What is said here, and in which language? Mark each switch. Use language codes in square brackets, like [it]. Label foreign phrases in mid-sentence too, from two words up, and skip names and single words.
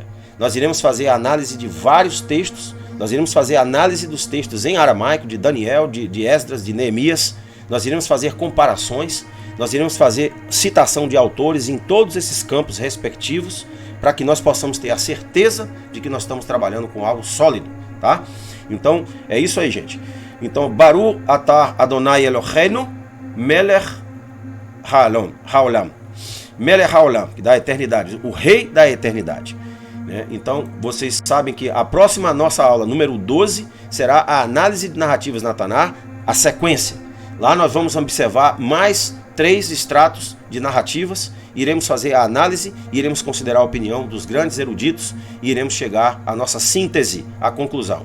[pt] Nós iremos fazer a análise de vários textos. Nós iremos fazer a análise dos textos em aramaico, de Daniel, de Esdras, de Neemias. Nós iremos fazer comparações. Nós iremos fazer citação de autores em todos esses campos respectivos, para que nós possamos ter a certeza de que nós estamos trabalhando com algo sólido, tá? Então, é isso aí, gente. Então, [he] ברוך אתה אדוני אלוהינו מלך העולם. מלך העולם, [pt] que dá eternidade, o rei da eternidade. Então, vocês sabem que a próxima nossa aula, número 12, será a análise de narrativas na Taná, a sequência. Lá nós vamos observar mais 3 extratos de narrativas, iremos fazer a análise, iremos considerar a opinião dos grandes eruditos e iremos chegar à nossa síntese, à conclusão.